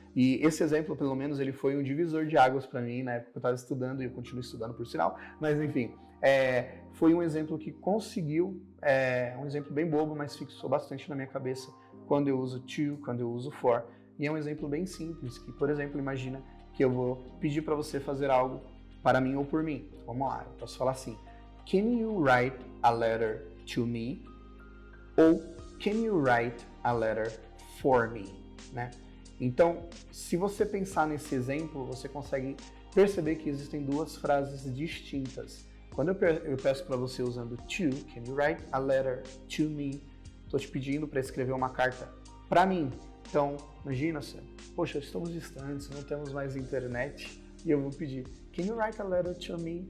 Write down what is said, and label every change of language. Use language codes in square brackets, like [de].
[pt] E esse exemplo, pelo menos, ele foi um divisor de águas para mim na época que eu estava estudando, e eu continuo estudando por sinal, mas enfim, foi um exemplo que conseguiu, um exemplo bem bobo, mas fixou bastante na minha cabeça quando eu uso to, quando eu uso for. E é um exemplo bem simples, que, por exemplo, imagina que eu vou pedir para você fazer algo para mim ou por mim. Vamos lá, eu posso falar assim, [en] can you write a letter to me? Ou can you write a letter for me? [pt] Né? Então, se você pensar nesse exemplo, você consegue perceber que existem 2 frases distintas. Quando eu peço para você usando [en] to, can you write a letter to me? [pt] Estou te pedindo para escrever uma carta para mim. Então, imagina, poxa, estamos distantes, não temos mais internet, e eu vou pedir, [en] can you write a letter to me?